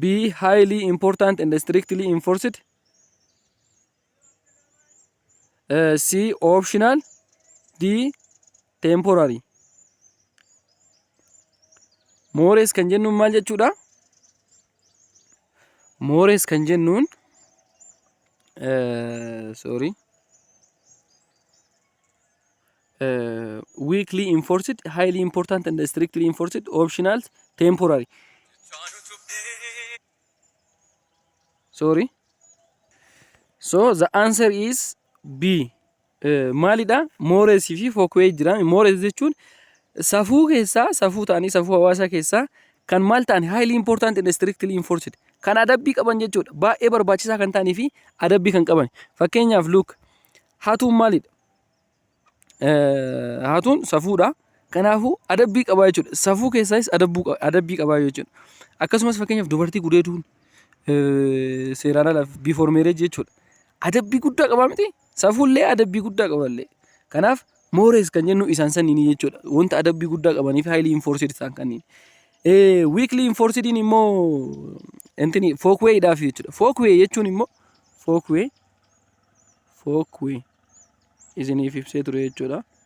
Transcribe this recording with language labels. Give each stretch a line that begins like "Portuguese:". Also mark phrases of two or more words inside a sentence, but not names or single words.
English: highly important and strictly enforced, C. optional, D. temporary.
Oromo: Mores kan jennuun maal jechuudha?
English: Mores
Oromo: kan jennuun
English: weakly enforced, highly important and strictly enforced, optional, temporary. Sorry. So the answer is B.
Oromo: Maalidha? Mores fi folkway jira. Mores jechuun safuu keessaa safuu ta'anii safuu hawaasaa keessaa kan maal ta'an
English: highly important and strictly enforced
Oromo: kan adabbii qaban jechuudha. Baay'ee barbaachisaa kan ta'anii fi adabbii kan qaban. Fakkeenyaaf look hatuun maalidha? Hatuun safuudha. Kanaafuu adabbii qabaa jechuudha. Safuu keessaas adabbii qabaa jechuudha. Akkasumas fakkeenyaaf dubartii gudeeduun seeraan alaaf
English: before marriage
Oromo: jechuudha. Adabbii guddaa qabaa miti? Safuullee adabbii guddaa qaballee. Kanaaf mores kan jennu isaan sanniini jechuudha. Wanta adabbii guddaa qabanii fi
English: highly enforced
Oromo: isaan kanniin.
English: Weakly enforced
Oromo: immoo entini folkway dhaaf jechuudha. Folkway jechuun immoo folkway isiniif ibsee ture jechuudha.